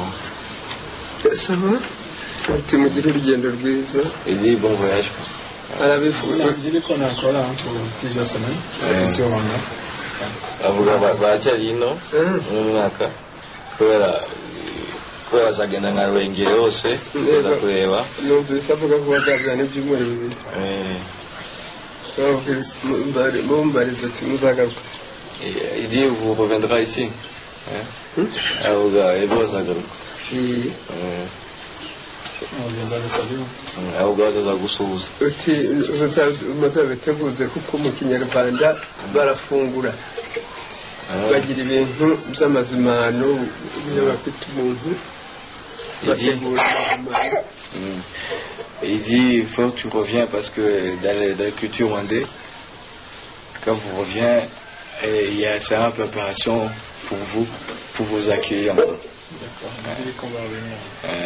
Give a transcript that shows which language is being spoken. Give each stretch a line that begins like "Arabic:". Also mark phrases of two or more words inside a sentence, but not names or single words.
Kinyarwanda: saba tumugire urugendo rwiza
French: et bon voyage.
Kinyarwanda: arabifuza
French: qu'on a encore là pour plusieurs semaines ici au Rwanda.
Kinyarwanda: Avuga bacyari ino mu mwaka kubera bazagenda nka Rwengere hose kuza kureba. Numvise avuga ko bazajyana ibyumweru bibiri.
French: Il dit vous reviendrez ici.
Kinyarwanda: Avuga ebo azagaruka. Avuga azagusuhuza. Uti mutabeteguze kuko mu Kinyarwanda barafungura. Bagira ibintu by'amazimano by'abafite umuntu.
French: Il dit il faut que tu reviens parce que dans la culture rwandaise, quand vous revenez, il y a une préparation pour vous accueillir encore. D'accord, il dit qu'on va revenir.